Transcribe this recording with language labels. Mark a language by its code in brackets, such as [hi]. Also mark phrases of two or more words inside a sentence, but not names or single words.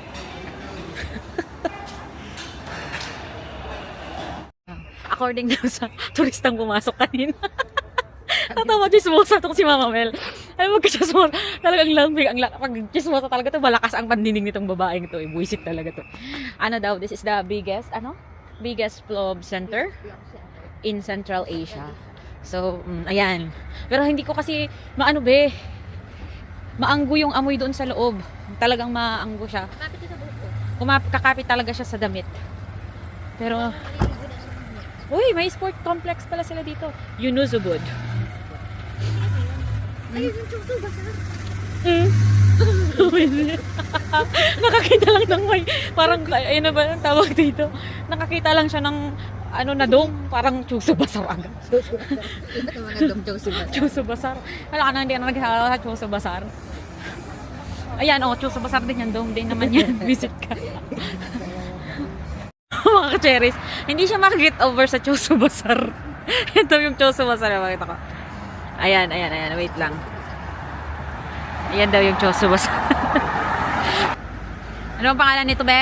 [tl] According daw sa turistang pumasok kanina. Natawa, chismosa itong si Mama Mel. Alam mo, chismosa. Talagang lambing. Pag chismosa talaga to, malakas ang pandinig nitong babaeng to. Buisit talaga to. Ano daw, [en] this is the biggest, biggest club center in Central Asia. [tl] So, ayan. Pero hindi ko kasi, maanggo yung amoy doon sa loob. Talagang maanggo siya. Kapit sa buhok ko. Kakapit talaga siya sa damit. Pero, uy, may [en] sport complex [tl] pala sila dito. Yunuzubud. Ayun yung chuso ba sa? Nakakita lang ng may, parang, ayun na ba ang tawag dito? Nakakita lang siya ng, na dome, parang chuso basar agad. Iba't ang mga dom chuso ba? Chuso basar. Wala ka na hindi na nagkakala sa chuso basar. Ayan, chuso basar din yan, dome din naman yan. Visit ka. Mga ka-cherries, hindi siya makaget over sa chuso basar. Ito yung chuso basar, makita ko. Ayan, wait lang. Ayan daw yung chuso basar. Ano ang pangalan nito, be?